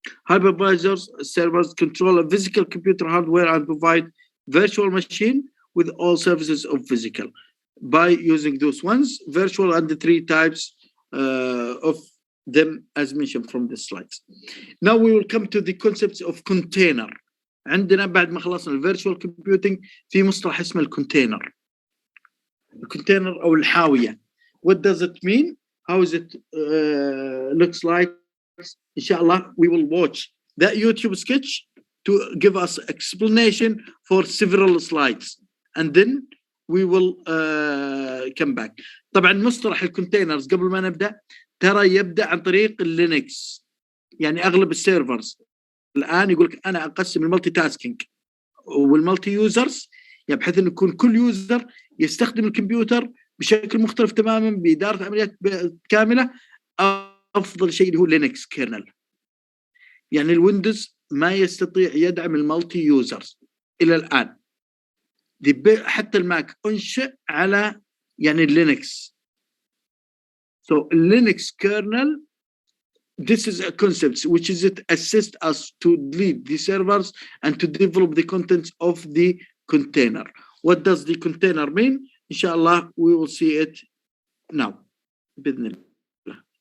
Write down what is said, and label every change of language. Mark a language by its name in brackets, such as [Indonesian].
[English] Hypervisors servers control a physical computer hardware and provide virtual machine with all services of physical. By using those ones, virtual and the three types of them as mentioned from the slides. Now we will come to the concepts of container. [Arabic] عندنا بعد ما خلصنا الفيرتشوال كومبيوتنج في مصطلح اسمه الكونتينر. الكونتينر أو الحاوية. [English] What does it mean? How is it looks like? Inshallah, we will watch that YouTube sketch to give us explanation for several slides, and then we will come back. [Arabic] طبعا مصطلح الكونتينرز قبل ما نبدأ ترى يبدأ عن طريق اللينكس. يعني أغلب السيرفرز الآن يقول لك أنا أقسم المالتي تاسكينج والمالتي يوزرز، يعني بحيث إنه يكون كل يوزر يستخدم الكمبيوتر بشكل مختلف تماما بإدارة عمليات كاملة. أفضل شيء اللي هو لينكس كيرنل. يعني الويندوز ما يستطيع يدعم المالتي يوزرز إلى الآن. حتى الماك أنشئ على يعني اللينكس. [English] So Linux kernel, this is a concept which is it assist us to lead the servers and to develop the contents of the container. What does the container mean? Inshallah, we will see it [Arabic] now. بإذن الله.